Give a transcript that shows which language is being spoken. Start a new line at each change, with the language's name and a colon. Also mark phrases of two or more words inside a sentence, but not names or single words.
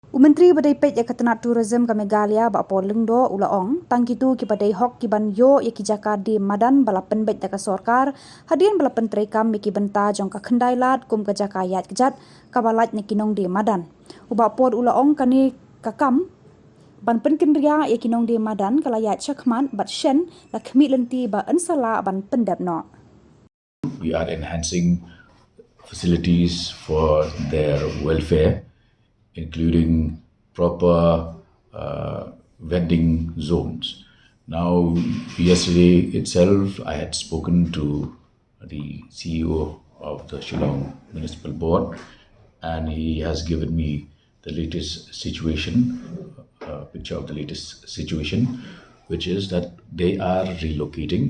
Khasi: Myntri Badai Peit tnat tourism ke Meghalaya ba Paul Lyngdoh ulaong Tang Kiba Dei Hok kiban Ioh Jaka di Madan bala pynbeit ka sorkar hadien bala pyntreikam bynta jong ka Khyndailad kum ka Jaka iaid kjat kaba lait nongdie Madan uba Paul ulaong kani kakam ban pynkynriah nongdie Madan kala iaid shakhmat bat shen la khmih lynti ba ansala ban pyndep no.
English: We are enhancing facilities for their welfare, including proper vending zones. Now, yesterday itself, I had spoken to the CEO of the Shillong Municipal Board, and he has given me the latest situation, picture of the latest situation, which is that they are relocating.